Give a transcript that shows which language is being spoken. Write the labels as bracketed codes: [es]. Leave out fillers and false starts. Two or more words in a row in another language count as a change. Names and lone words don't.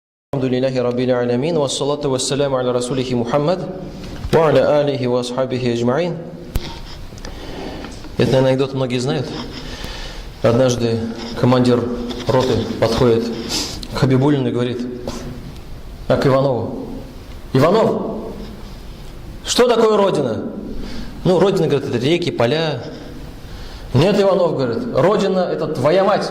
[ar] الحمد لله رب العالمين والصلاة والسلام على رسوله محمد وعلى آله وأصحابه أجمعين. [ru] Это, наверное, анекдот многие знают. Однажды командир роты подходит к Хабибуллину и говорит: а к Иванову: Иванов, что такое Родина? Ну, Родина, говорит, это реки, поля. Нет, Иванов, говорит, Родина это твоя мать.